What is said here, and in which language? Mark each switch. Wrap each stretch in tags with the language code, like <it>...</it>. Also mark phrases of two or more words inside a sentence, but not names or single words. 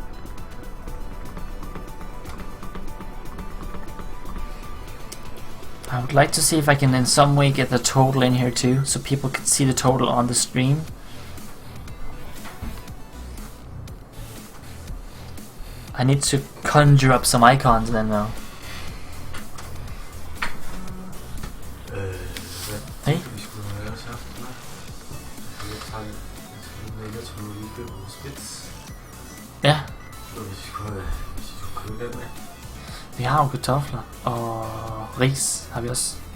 <en>I would like to see if I can in some way get the total in here too, so people can see the total on the stream. I need to conjure up some icons then though. Hey?</en> <da>Ja. Vi har jo kartofler og ris har vi også.</da>